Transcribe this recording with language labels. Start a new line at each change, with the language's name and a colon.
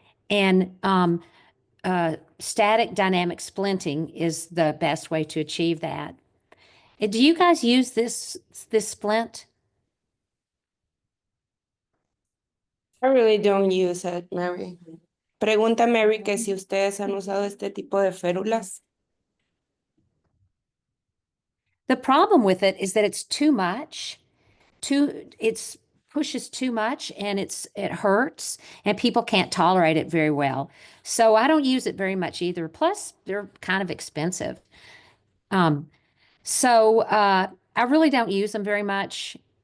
English: And static dynamic splinting is the best way to achieve that. Do you guys use this splint? I really don't use it, Mary.
Spanish: Pregunta Mary que si ustedes han usado este tipo de férulas.
English: The problem with it is that it's too much. It's pushes too much and it hurts and people can't tolerate it very well. So I don't use it very much either. Plus, they're kind of expensive. Um, so I really don't use them very much.